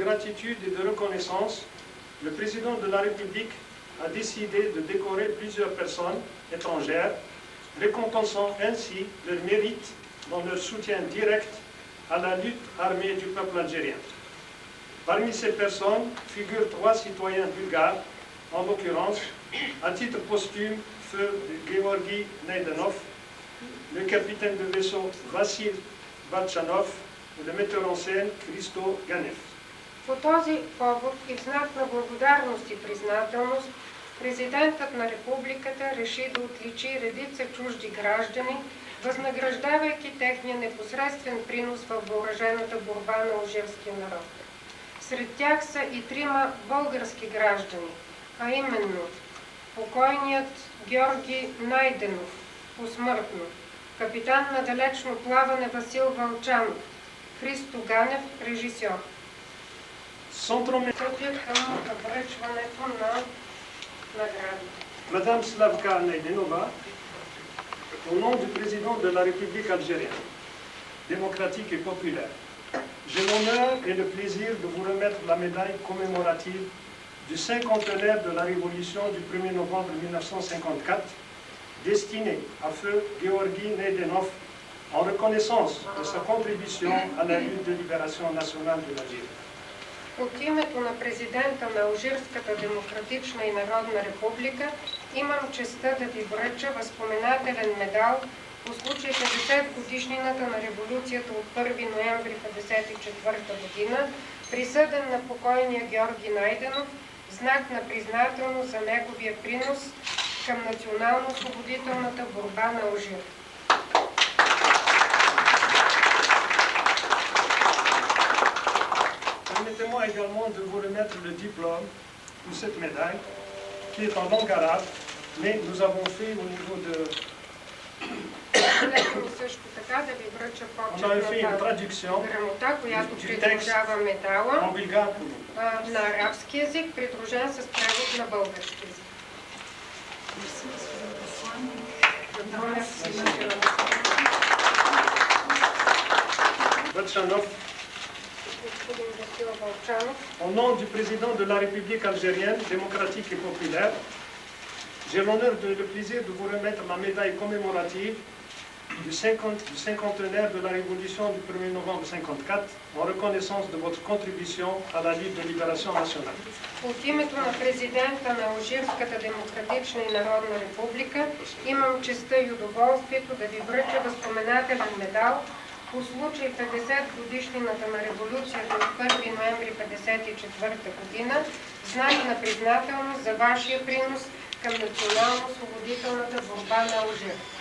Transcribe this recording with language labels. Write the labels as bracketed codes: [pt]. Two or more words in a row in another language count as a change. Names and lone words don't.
[fr] gratitude et de reconnaissance, le président de la République a décidé de décorer plusieurs personnes étrangères, récompensant ainsi leur mérite dans leur soutien direct à la lutte armée du peuple algérien. Parmi ces personnes figurent 3 citoyens bulgares, en l'occurrence, à titre posthume, feu Georgi Naidenov, le capitaine de vaisseau Vassil Balchanov et le metteur en scène Христо Ганев. [bg] По този повод и в знак на благодарност и признателност, президентът на републиката реши да отличи редица чужди граждани, възнаграждавайки техния непосредствен принос в въоръжената борба на алжирския народ. Сред тях са и 3 български граждани, а именно покойният Георги Найденов, посмъртно, капитан на далечно плаване Васил Вълчанов, Христо Ганев, режисьор. [fr] Madame Slavka Naidenova, au nom du président de la République algérienne, démocratique et populaire, j'ai l'honneur et le plaisir de vous remettre la médaille commémorative du 50e de la Révolution du 1er novembre 1954, destinée à feu Georgi Naidenov en reconnaissance de sa contribution à la lutte de libération nationale de l'Algérie. [bg] От името на президента на Алжирската демократична и народна република имам честта да ви връча възпоменателен медал по случай 50 годишнината на революцията от 1 ноември 1954 година, присъден на покойния Георги Найденов, знак на признателност за неговия принос към национално-освободителната борба на Алжир. [fr] Permettez-moi également de vous remettre le diplôme ou cette médaille qui est en langue arabe, mais nous avons fait au niveau de... On avait fait une traduction du texte en bulgare pour nous. [bg] На арабски език, придружен с превод на български език. [fr] Au nom du président de la République algérienne, démocratique et populaire, j'ai l'honneur et le plaisir de vous remettre la médaille commémorative du 50e de la Révolution du 1er novembre 1954 en reconnaissance de votre contribution à la lutte de libération nationale. [bg] От името на президента на Алжирската демократична и народна република имам честта и удоволствието да ви връча възпоменателен медал по случай 50 годишнината на революцията от 1 ноември 1954 година, знак на признателност за вашия принос към национално-освободителната борба на Алжир.